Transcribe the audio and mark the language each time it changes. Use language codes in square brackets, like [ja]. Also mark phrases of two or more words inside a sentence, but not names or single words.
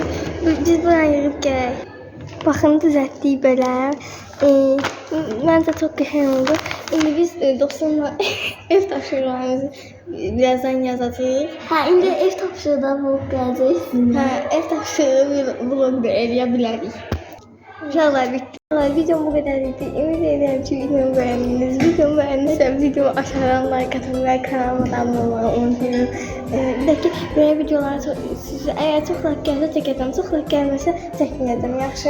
[az] Biz buraya yığıb gələk. Baxın düzəltdik belə. Məncə çox qəşəng oldu. İndi biz dostumla ev tapşırıqlarımızı birazdan yazacağıq. İndi ev tapşırıqda vlog gələcək. Ev tapşırığı vlog da eləyə bilərik. [tr] İnşallah bitti. Videom bu kadar idi. Ümid ederim ki videomu beğendiniz. Videomu beğendiysem videomu aşağıdan like atın ve kanalıma da abone olmayı unutmayın. Bir de ki böyle videolar size eğer çok like gelirse çekeceğim. Çok like gelmezse çekmeyeceğim. [az] Yaxşı.